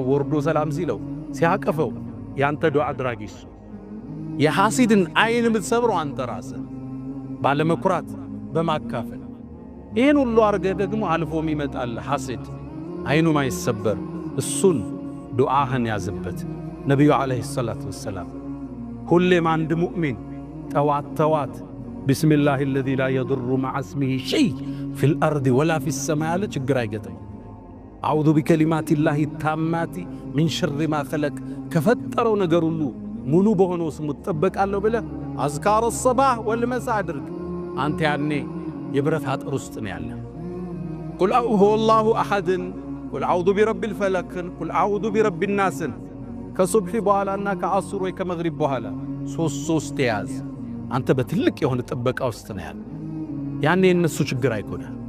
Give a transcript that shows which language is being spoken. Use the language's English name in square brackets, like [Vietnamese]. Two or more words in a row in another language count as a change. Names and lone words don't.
[Amharic] ወርዶ ሰላም ሲለው ሲያቀፈው ያንተ ዱዓ አድራጊ እሱ የሐሲድን አይን የምትሰብረው አንተ ራስህ ባለመኩራት በማካፈል ይሄን ሁሉ አርገ ደግሞ አልፎም ይመጣል ሐሲድ አይኑ ማይሰበር እሱን ዱዓህን ያዝበት [Arabic] ነብዩ عليه الصلاة والسلام [Amharic] ሁሌም አንድ ሙእሚን ተዋት [Arabic] ቢስሚላሂ الذي لا يضر مع اسمه شيء في الارض ولا في السماء [Amharic] لا ችግር አይገጠም [Arabic] أعوذ بكلمات الله التامات من شر ما خلق [Amharic] ከፈጠረው ነገር ሁሉ ሙሉ በሆነው ስሙ ተጠበቃለሁ ብለ አዝካር [Arabic] الصباح والمساء [Amharic] አድርግ አንተ ያኔ የብረት አጥር ውስጥ ነው ያለ [Arabic] قل هو الله أحد قل أعوذ برب الفلق قل أعوذ برب الناس [Amharic] ከሱብሂ በኋላና ከአስር ወይ ከመግሪብ በኋላ ሶስት ያዝ አንተ በትልቅ የሆነ ጥበቃ ውስጥ ነው ያለ ያኔ እነሱ ችግር አይጎዳ